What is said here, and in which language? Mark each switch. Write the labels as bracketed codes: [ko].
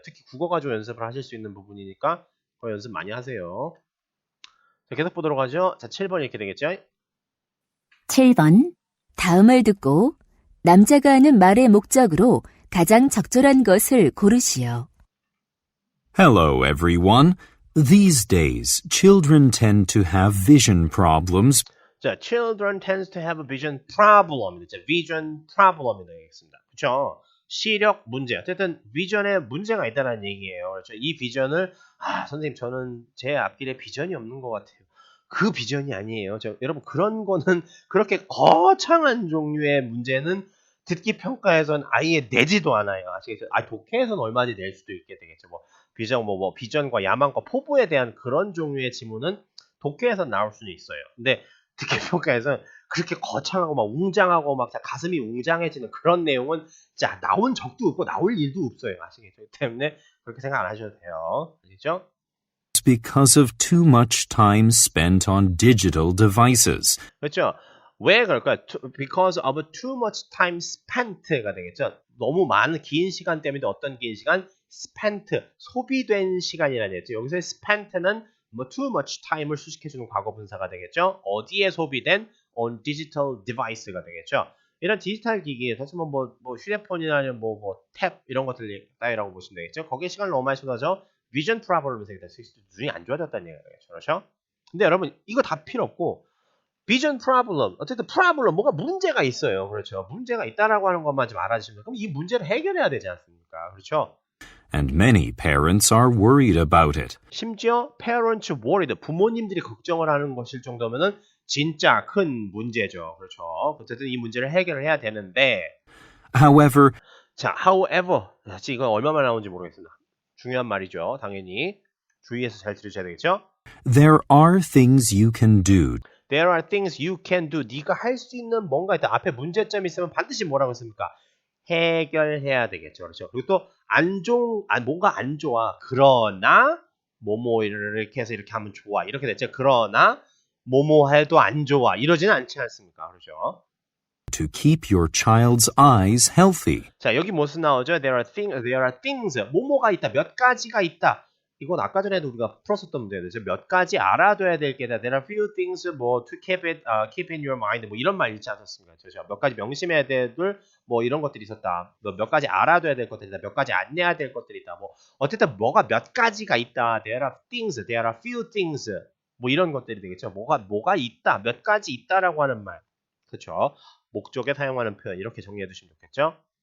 [ko] 특히 국어 가지고 연습을 하실 수 있는 부분이니까 그거 연습 많이 하세요. 자, 계속 보도록 하죠. 자, 7번 이렇게 되겠죠. 7번. 다음을 듣고 남자가 하는 말의 목적으로 가장 적절한 것을 고르시오. [en] Hello, everyone. These days, children tend to have vision problems. 자, children tends to have a vision problem. [ko] 자, [en] vision problem [ko] 이 되겠습니다. 그렇죠? 시력 문제. 어쨌든 비전에 문제가 있다는 얘기예요. 그렇죠? 이 비전을 선생님 저는 제 앞길에 비전이 없는 것 같아요. 그 비전이 아니에요. 여러분 그런 거는 그렇게 거창한 종류의 문제는 듣기 평가에선 아예 내지도 않아요. 아시겠죠? 독해에서는 얼마든지 낼 수도 있게 되겠죠. 뭐 비전, 비전과 야망과 포부에 대한 그런 종류의 지문은 독해에서 나올 수는 있어요. 근데 듣기 평가에서는 그렇게 거창하고 막 웅장하고 막 가슴이 웅장해지는 그런 내용은 진짜 나온 적도 없고 나올 일도 없어요. 아시겠죠? 때문에 그렇게 생각 안 하셔도 돼요. 아시죠? [en] Because of too much time spent on digital devices. [ko] 그렇죠? 왜 그럴까요? [en] Because of too much time spent가 되겠죠. [ko] 너무 많은 긴 시간 때문에 어떤 긴 시간? spent, 소비된 시간이라는 얘기죠. 여기서 spent는 [en] too much time [ko] 을 수식해주는 과거 분사가 되겠죠. 어디에 소비된? [en] on digital device가 되겠죠. [ko] 이런 디지털 기기, 사실 휴대폰이나 탭 이런 것들 따위라고 보시면 되겠죠. 거기에 시간을 너무 많이 쏟아져 [en] vision problem [ko] 이 생겼다. 눈이 안 좋아졌다는 얘기가 되겠죠. 그렇죠? 근데 여러분 이거 다 필요 없고 [en] vision problem, [ko] 어쨌든 problem, 뭐가 문제가 있어요. 그렇죠? 문제가 있다라고 하는 것만 좀 알아주시면 그럼 이 문제를 해결해야 되지 않습니까? 그렇죠? [en] And many parents are worried about it. [ko] 심지어 [en] parents worried, [ko] 부모님들이 걱정을 하는 것일 정도면은 진짜 큰 문제죠. 그렇죠? 어쨌든 이 문제를 해결을 해야 되는데 [en] However, [ko] 자, however, 사실 이거 얼마만 나오는지 모르겠습니다. 중요한 말이죠. 당연히 주의해서 잘 들으셔야 되겠죠? [en] there are things you can do. There are things you can do. [ko] 네가 할 수 있는 뭔가 있다. 앞에 문제점이 있으면 반드시 뭐라고 했습니까? 해결해야 되겠죠. 그렇죠? 그리고 또 뭔가 안 좋아. 그러나 이렇게 해서 이렇게 하면 좋아. 이렇게 됐죠. 그러나 해도 안 좋아. 이러지는 않지 않습니까? 그렇죠? [en] To keep your child's eyes healthy. [ko] 자, 여기 무슨 나오죠? [en] There are things. [ko] 뭐가 있다. 몇 가지가 있다. 이건 아까 전에도 우리가 풀었었던 문제였죠. 몇 가지 알아둬야 될 게 있다. [en] There are few things 뭐 to keep in your mind 뭐 [ko] 이런 말 읽지 않았습니까? 그렇죠? 몇 가지 명심해야 될 뭐 이런 것들이 있었다. 몇 가지 알아둬야 될 것들이 있다. 몇 가지 안 해야 될 것들이 있다. 뭐 어쨌든 뭐가 몇 가지가 있다. [en] There are things, there are few things 뭐 [ko] 이런 것들이 되겠죠. 뭐가 있다. 몇 가지 있다라고 하는 말. 그렇죠? 목적에 사용하는 표현 이렇게 정리해 두시면 좋겠죠?